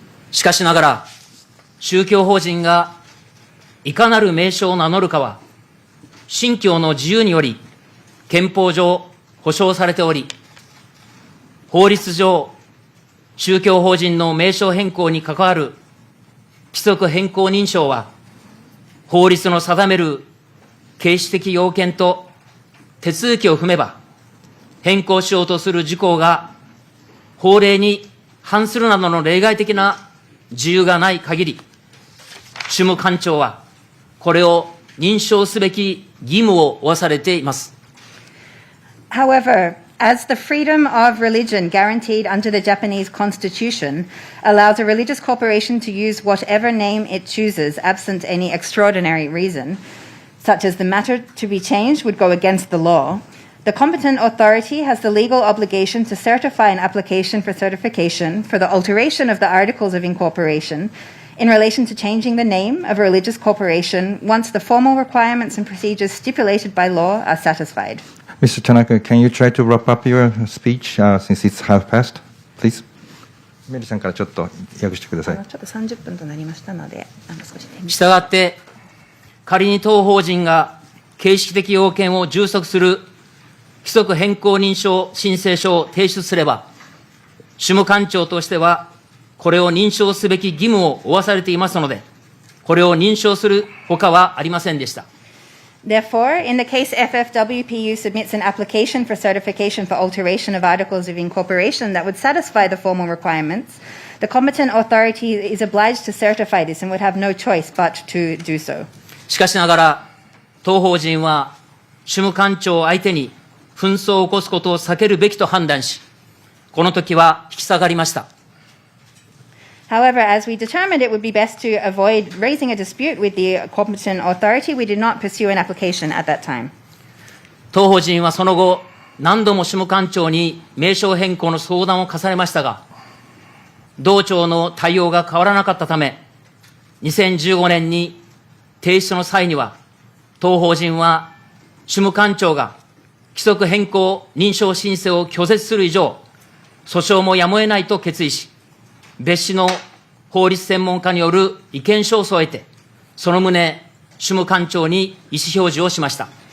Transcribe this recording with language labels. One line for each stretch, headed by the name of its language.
Japanese: しかしながら、宗教法人がいかなる名称を名乗るかは、信教の自由により憲法上保障されており、法律上、宗教法人の名称変更に関わる規則変更認証は、法律の定める形式的要件と手続きを踏めば、変更しようとする事項が法令に反するなどの例外的な自由がない限り、主務官庁はこれを認証すべき義務を負わされています。
English: However, as the freedom of religion guaranteed under the Japanese Constitution allows a religious corporation to use whatever name it chooses absent any extraordinary reason, such as the matter to be changed would go against the law, the competent authority has the legal obligation to certify an application for certification for the alteration of the Articles of Incorporation in relation to changing the name of a religious corporation once the formal requirements and procedures stipulated by law are satisfied. Mr. Tanaka, can you try to wrap up your speech since it's half past, please?
Japanese: メリーさんからちょっと訳してください。ちょっと30分となりましたので、少しね。したがって、仮に当法人が形式的要件を充足する規則変更認証申請書を提出すれば、主務官庁としては、これを認証すべき義務を負わされていますので、これを認証するほかはありませんでした。
English: Therefore, in the case FFWPU submits an application for certification for alteration of Articles of Incorporation that would satisfy the formal requirements, the competent authority is obliged to certify this and would have no choice but to do so.
Japanese: しかしながら、当法人は主務官庁相手に紛争を起こすことを避けるべきと判断し、この時は引き下がりました。
English: However, as we determined it would be best to avoid raising a dispute with the competent authority, we did not pursue an application at that time.
Japanese: 当法人はその後、何度も主務官庁に名称変更の相談を重ねましたが、同庁の対応が変わらなかったため、2015年に提出の際には、当法人は主務官庁が規則変更認証申請を拒絶する以上、訴訟もやむを得ないと決意し、別紙の法律専門家による意見書を添えて、その旨、主務官庁に意思表示をしました。